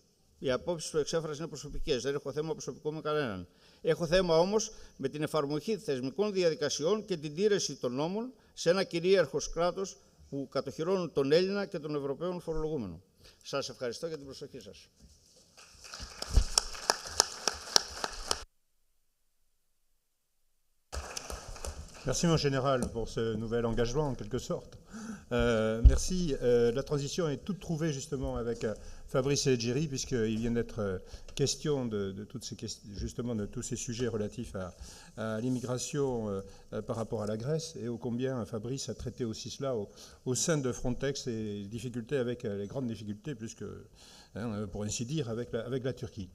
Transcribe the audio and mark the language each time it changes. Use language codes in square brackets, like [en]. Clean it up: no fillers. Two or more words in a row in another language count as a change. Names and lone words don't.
[el] Οι απόψεις που εξέφρασα είναι προσωπικές, δεν έχω θέμα προσωπικό με κανέναν. Έχω θέμα όμως με την εφαρμογή θεσμικών διαδικασιών και την τήρηση των νόμων σε ένα κυρίαρχο κράτος που κατοχυρώνουν τον Έλληνα και τον Ευρωπαίο φορολογούμενο. Σας ευχαριστώ για την προσοχή σας. [fr] Merci mon général pour ce nouvel engagement en quelque sorte. Merci. La transition est toute trouvée justement avec Fabrice Leggeri, puisqu'il vient d'être question de toutes ces questions, justement de tous ces sujets relatifs à l'immigration par rapport à la Grèce, et ô combien Fabrice a traité aussi cela au sein de Frontex, et les difficultés avec les grandes difficultés, puisque, pour ainsi dire, avec la Turquie.